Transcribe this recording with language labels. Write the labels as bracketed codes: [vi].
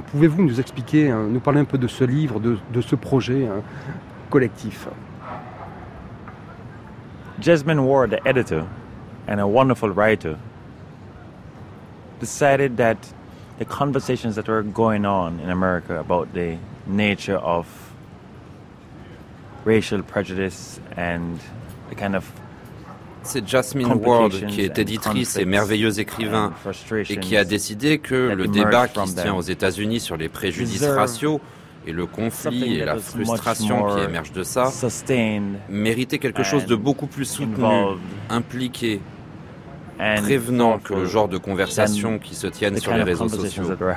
[fr] Pouvez-vous nous expliquer, nous parler un peu de ce livre, de ce projet collectif? [en] Jasmine Ward, the editor and a wonderful writer, decided that the conversations that were going on in America about the nature of racial prejudice and the kind of... [fr] C'est Jasmine Ward qui est éditrice et merveilleuse écrivain et qui a décidé que le débat qui se tient aux États-Unis sur les préjudices raciaux et le conflit et la frustration qui émergent de ça méritaient quelque chose de beaucoup plus soutenu, impliqué, prévenant que le genre de conversations qui se tiennent sur les réseaux sociaux.